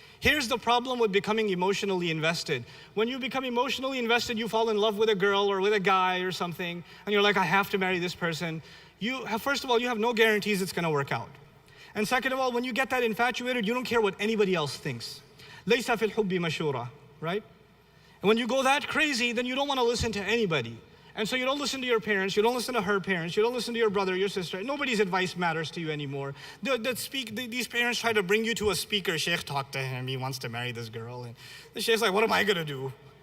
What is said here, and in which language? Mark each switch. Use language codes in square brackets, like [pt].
[en] Here's the problem with becoming emotionally invested. When you become emotionally invested, you fall in love with a girl or with a guy or something, and you're like, I have to marry this person. First of all, you have no guarantees it's gonna work out. And second of all, when you get that infatuated, you don't care what anybody else thinks. [ar] لَيْسَ فِي الْحُبِّ مَشُورَةٌ, right? [en] And when you go that crazy, then you don't wanna listen to anybody. And so you don't listen to your parents, you don't listen to her parents, you don't listen to your brother, your sister. Nobody's advice matters to you anymore. These parents try to bring you to a speaker. Sheikh, talk to him, he wants to marry this girl. And the Sheikh's like, what am I gonna do?